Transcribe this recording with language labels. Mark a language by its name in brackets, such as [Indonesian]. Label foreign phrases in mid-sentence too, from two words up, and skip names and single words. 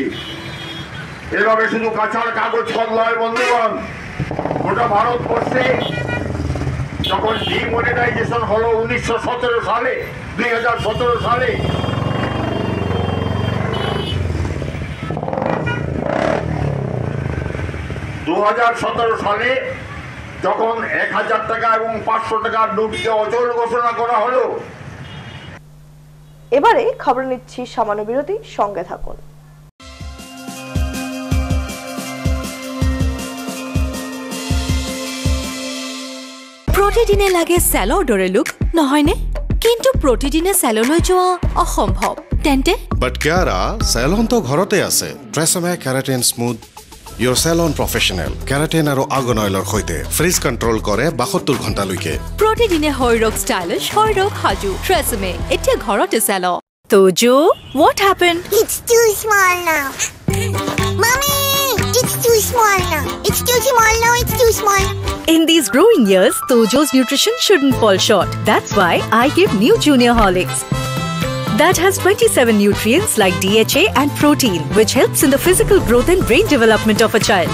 [Bangla] এভাবে শুধু কাঁচার কাগজ কল্লায় বন্ধুগণ, গোটা ভারতবর্ষে যখন ডিমনিটাইজেশন হলো 1917 সালে, 2017 সালে, সালে যখন 1000 টাকা এবং 500 টাকার নোটকে অচল ঘোষণা করা হলো। এবারে খবর নিচ্ছি সামান্য বিরতি, সঙ্গে থাকুন। [Assamese] প্ৰতিদিনে লাগে চেলৰ দৰে লুক নহয়নে? কিন্তু প্ৰতিদিনে চেললৈ যোৱা অসম্ভৱ। তেন্তে বাট কিয়াৰা চেলনটো ঘৰতে আছে। ট্ৰেছমে কেৰাটিন স্মুথ ইয়ৰ চেলন প্ৰফেশ্যনেল কেৰাটিন আৰু আৰ্গন অইলৰ সৈতে [English] frizz control [Assamese] কৰে 72 ঘণ্টালৈকে। প্ৰতিদিনে শৰীৰক ষ্টাইলিছ, শৰীৰক সাজু। ট্ৰেছমে এতিয়া ঘৰতে চেল। তোজো, [English] what happened? It's too small now. Mommy, it's too small now. It's too small now. It's too small. In these growing years, Tojo's nutrition shouldn't fall short. That's why I give New Junior Horlicks. That has 27 nutrients like DHA and protein, which helps in the physical growth and brain development of a child.